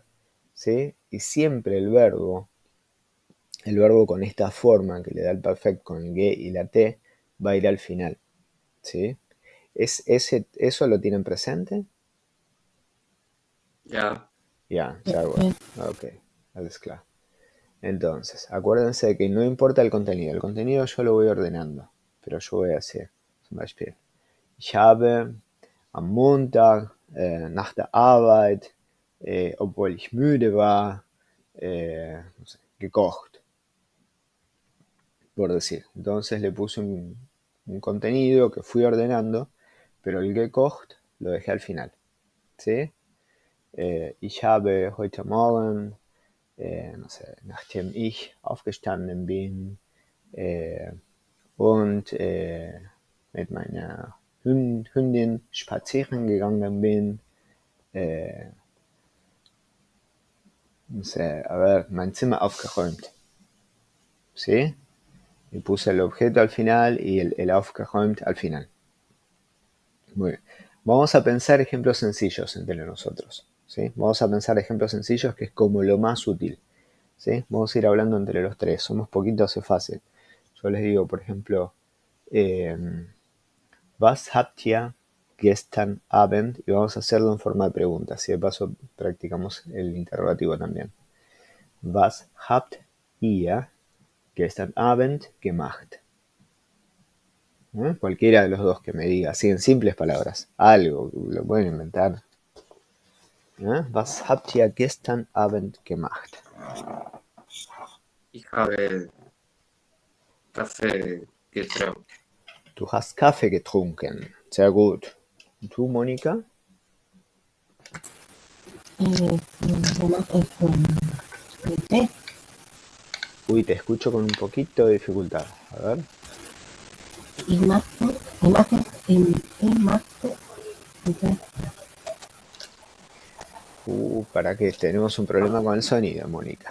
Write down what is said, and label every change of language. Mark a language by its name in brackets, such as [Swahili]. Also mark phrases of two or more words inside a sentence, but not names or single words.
[Spanish] ¿Sí? Y siempre el verbo con esta forma que le da el perfect con el ge y la t, va a ir al final. ¿Sí? ¿Eso lo tienen presente? Ya. Ya, bueno. [German] Ok, alles klar. [Spanish] Entonces, acuérdense de que no importa el contenido. El contenido yo lo voy ordenando. Pero yo voy a hacer, [German] zum Beispiel, ich habe am Montag nach der Arbeit, obwohl ich müde war, [Spanish] no sé, gekocht. Por decir. Entonces le puse un contenido que fui ordenando, pero el gekocht lo dejé al final. ¿Sí? [German] Ich habe heute Morgen, [Spanish] no sé, [German] nachdem ich aufgestanden bin und mit meiner Hündin spazieren gegangen bin, [Spanish] no sé, a ver, [German] mein Zimmer aufgeräumt. [Spanish] ¿Sí? Y puse el objeto al final y el aufgeräumt al final. Muy bien. Vamos a pensar ejemplos sencillos entre nosotros. ¿Sí? Vamos a pensar ejemplos sencillos, que es como lo más útil. ¿Sí? Vamos a ir hablando entre los tres. Somos poquitos, es fácil. Yo les digo, por ejemplo, [German] Was habt ihr gestern Abend? [Spanish] Y vamos a hacerlo en forma de pregunta. Así de paso practicamos el interrogativo también. [German] Was habt ihr gestern Abend gemacht? [Spanish] Cualquiera de los dos que me diga, así en simples palabras. Algo, lo pueden inventar. [German] Was habt ihr gestern Abend gemacht? Ich habe Kaffee getrunken. Du hast Kaffee getrunken. Sehr gut. Und du, Mónica? Té. [Spanish] Uy, te escucho con un poquito de dificultad. A ver. Imagen. Para que tenemos un problema con el sonido, Mónica.